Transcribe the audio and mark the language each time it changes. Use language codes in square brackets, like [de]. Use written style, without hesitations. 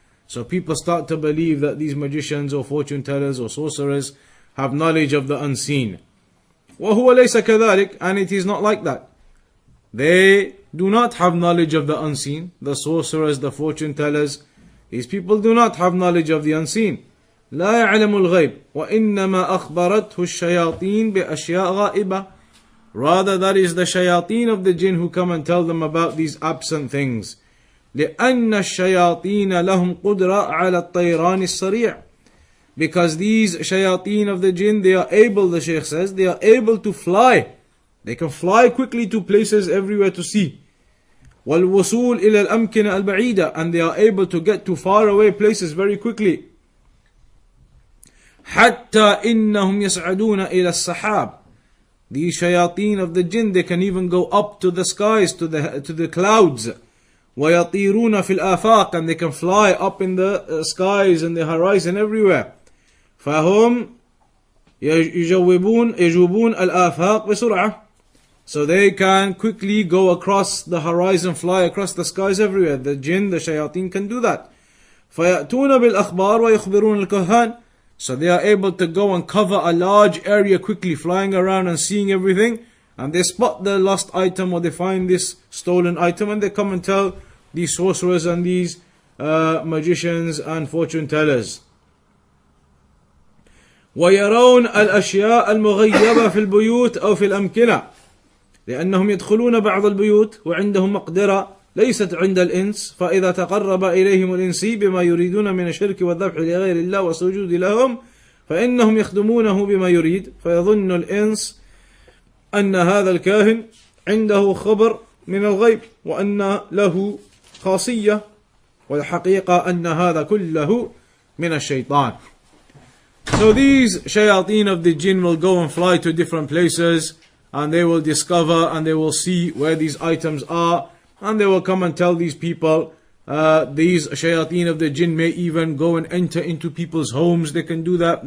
[en] So people start to believe that these magicians or fortune tellers or sorcerers have knowledge of the unseen. [ar] وَهُوَ لَيْسَ كَذَلِكَ, [en] and it is not like that. They do not have knowledge of the unseen. The sorcerers, the fortune tellers, these people do not have knowledge of the unseen. [ar] لا يعلم الغيب وإنما أخبرته الشياطين بأشياء غائبة. [en] Rather, that is the shayateen of the jinn who come and tell them about these absent things. [ar] لأن الشياطين لهم قدرة على الطيران السريع. [en] Because these shayateen of the jinn, they are able, the Shaykh says, they are able to fly. They can fly quickly to places everywhere to see. [ar] والوصول إلى الأمكنة البعيدة, [en] and they are able to get to far away places very quickly. [ar] حتى إنهم يصعدون إلى السحاب. [en] These shayateen of the jinn, they can even go up to the skies, to the clouds. [ar] وَيَطِيرُونَ فِي الْآفَاقِ, [en] and they can fly up in the skies and the horizon everywhere. [ar] فَهُمْ يَجُوبُونَ الْآفَاقِ بِسُرْعَةٍ. [en] So they can quickly go across the horizon, fly across the skies everywhere. The jinn, the shayateen can do that. [ar] فَيَأْتُونَ بِالْأَخْبَارِ وَيُخْبِرُونَ الْكُهَّانِ. [en] So they are able to go and cover a large area quickly, flying around and seeing everything. And they spot the lost item, or they find this stolen item, and they come and tell these sorcerers and these magicians and fortune tellers. [ar] ويرون الأشياء المغيبة في البيوت أو في الأمكنة. لأنهم يدخلون بعض البيوت وعندهم مقدرة ليست عند الإنس، فإذا تقرب إليهم الإنسي بما يريدون من الشرك والذبح لغير الله والسجود لهم فإنهم يخدمونه بما يريد، فيظن الإنس أن هذا الكاهن عنده خبر من الغيب وأن له خاصية، والحقيقة أن هذا كله من الشيطان. [en] So these shayateen of the jinn will go and fly to different places, and they will discover and they will see where these items are, and they will come and tell these people. These shayateen of the jinn may even go and enter into people's homes. They can do that.